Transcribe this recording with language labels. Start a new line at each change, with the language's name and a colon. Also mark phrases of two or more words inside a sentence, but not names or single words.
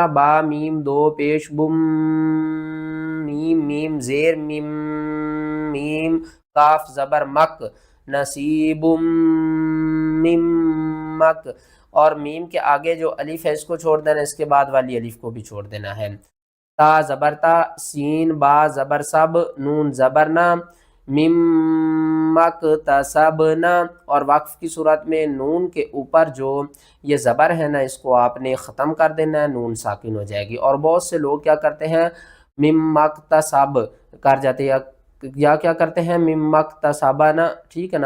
Urdu: با میم 2 پیش بم، میم میم زیر میم، میم کاف زبر مک، نصیب مم مک، اور میم کے آگے جو الف ہے اس کو چھوڑ دینا، اس کے بعد والی الف کو بھی چھوڑ دینا ہے۔ تا زبر تا، سین با زبر سب، نون زبر نا، مم مکتسبنا، اور وقف کی صورت میں نون کے اوپر جو یہ زبر ہے نا اس کو آپ نے ختم کر دینا ہے، نون ساکن ہو جائے گی۔ اور بہت سے لوگ کیا کرتے ہیں، مم مکتسب کر جاتے ہیں، یا کیا کرتے ہیں، مم مکتسبنا، ٹھیک ہے نا؟